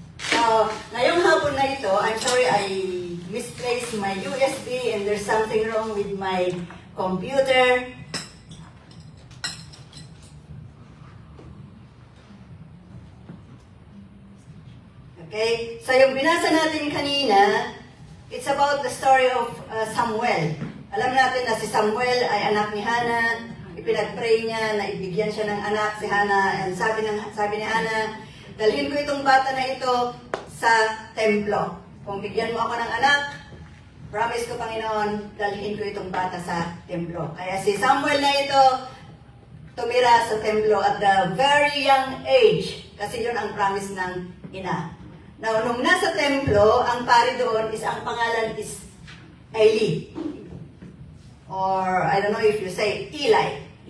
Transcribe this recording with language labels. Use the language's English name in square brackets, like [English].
[English] So, [Filipino] ngayong hapon na ito, [English] I'm sorry I misplaced my USB and there's something wrong with my computer. Okay? So, [Filipino] yung binasa natin kanina, [English] it's about the story of Samuel. [Filipino] Alam natin na si Samuel ay anak ni Hannah. Ipinag-pray niya na ibigyan siya ng anak si Hannah. And sabi ni Hannah, dalhin ko itong bata na ito sa templo. Kung bigyan mo ako ng anak, promise ko, Panginoon, dalhin ko itong bata sa templo. Kaya si Samuel na ito, tumira sa templo [English] at the very young age, [Filipino] kasi yun ang promise ng ina. Now, nung nasa templo, ang pari doon is, ang pangalan is Eli. [English] Or, I don't know if you say Eli.